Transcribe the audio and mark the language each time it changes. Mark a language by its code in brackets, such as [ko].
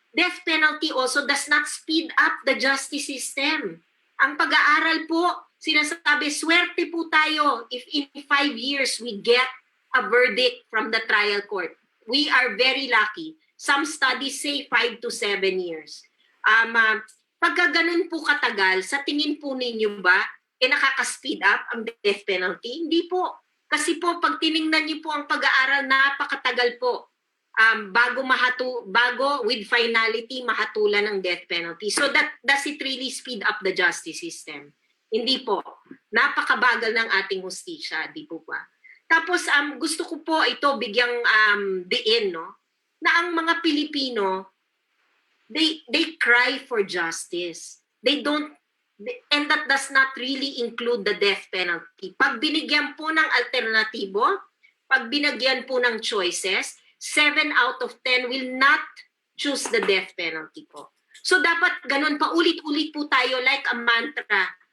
[en] Death penalty also does not speed up the justice system. [tl] Ang pag-aaral po, sinasabi, swerte po tayo [en] if in 5 years we get a verdict from the trial court. We are very lucky. Some studies say 5 to 7 years. [tl] Pagka ganun po katagal, sa tingin po ninyo ba, nakaka-speed up ang death penalty? Hindi po. Kasi po, pag tiningnan niyo po ang pag-aaral, napakatagal po bago with finality mahatulan ng death penalty. [en] So does it really speed up the justice system? [tl] Hindi po. Napakabagal ng ating hustisya, di po ba? Tapos gusto ko po ito bigyang diin, no? Na ang mga Pilipino, [en] they cry for justice. And that does not really include the death penalty. [tl] Pag binigyan po ng [en] alternatibo, pag binigyan po ng choices, 7 out of 10 will not choose the death penalty po. [tl] So dapat ganun pa ulit-ulit po tayo [en] like a mantra.